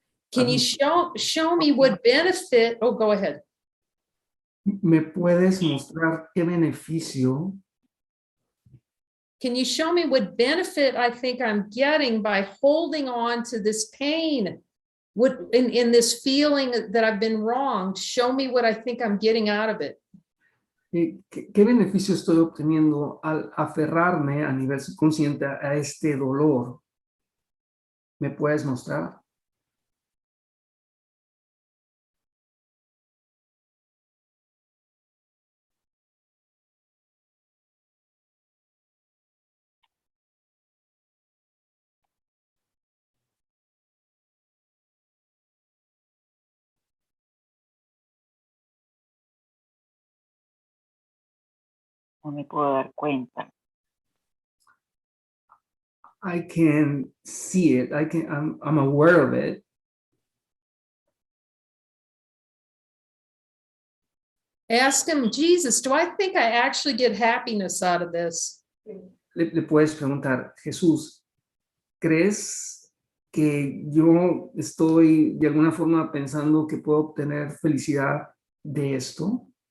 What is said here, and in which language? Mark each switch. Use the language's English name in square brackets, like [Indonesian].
[English] Can you show me what benefit? Oh, go ahead. [Spanish] ¿Me puedes mostrar qué beneficio? [English] Can you show me what benefit I think I'm getting by holding on to this pain? What in this feeling that I've been wrong? Show me what I think I'm getting out of it. [Spanish] ¿Qué beneficio estoy obteniendo al aferrarme a nivel subconsciente a este dolor? ¿Me puedes mostrar? o me puedo dar cuenta. [English] I can see it. I'm aware of it. Ask him, Jesus, do I think I actually get happiness out of this? [Spanish] Le puedes preguntar, Jesús, ¿crees que yo estoy de alguna forma pensando que puedo obtener felicidad de esto?